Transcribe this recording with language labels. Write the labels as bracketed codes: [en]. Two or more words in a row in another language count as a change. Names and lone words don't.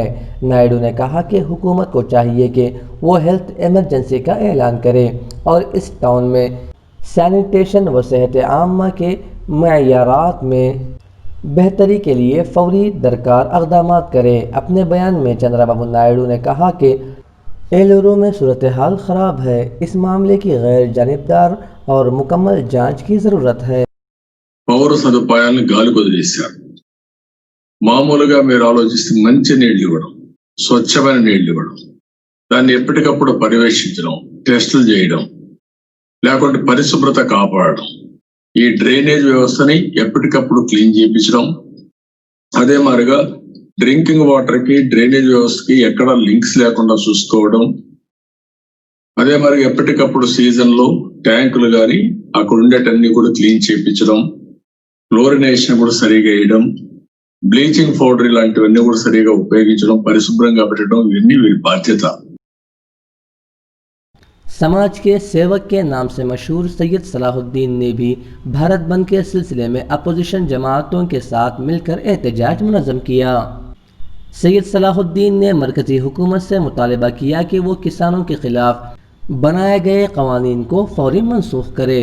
[ur] نائیڈو نے کہا کہ حکومت کو چاہیے کہ وہ ہیلتھ ایمرجنسی کا اعلان کرے اور اس ٹاؤن میں سینیٹیشن و صحت عامہ کے معیارات میں بہتری کے لیے فوری درکار اقدامات کرے۔ اپنے بیان میں چندرا بابو نائیڈو نے کہا کہ ایلورو میں صورتحال خراب ہے، اس معاملے کی غیر جانبدار اور مکمل جانچ کی ضرورت ہے۔ [te] పౌర సదుపాయాలను గాలి కొదిలేశారు. మామూలుగా మీరు ఆలోచిస్తే మంచి నీళ్లు ఇవ్వడం, స్వచ్ఛమైన నీళ్లు ఇవ్వడం, దాన్ని ఎప్పటికప్పుడు పర్యవేక్షించడం, టెస్టులు చేయడం, లేకుంటే పరిశుభ్రత కాపాడడం, ఈ డ్రైనేజ్ వ్యవస్థని ఎప్పటికప్పుడు క్లీన్ చేయించడం, అదే మాదిరిగా [en] drinking water [te] కి డ్రైనేజ్ వ్యవస్థకి ఎక్కడ లింక్స్ లేకుండా చూసుకోవడం, అదే మరి ఎప్పటికప్పుడు సీజన్ లో ట్యాంకులు కానీ అక్కడ ఉండేటన్ని కూడా క్లీన్ చేయించడం, క్లోరినేషన్ కూడా సరిగా వేయడం, [en] bleaching powder [te] ఇలాంటివన్నీ కూడా సరిగా ఉపయోగించడం, పరిశుభ్రంగా పెట్టడం, ఇవన్నీ వీరి బాధ్యత। [ur] سماج کے سیوک کے نام سے مشہور سید صلاح الدین نے بھی بھارت بند کے سلسلے میں اپوزیشن جماعتوں کے ساتھ مل کر احتجاج منظم کیا. سید صلاح الدین نے مرکزی حکومت سے مطالبہ کیا کہ وہ کسانوں کے خلاف بنائے گئے قوانین کو فوری منسوخ کرے.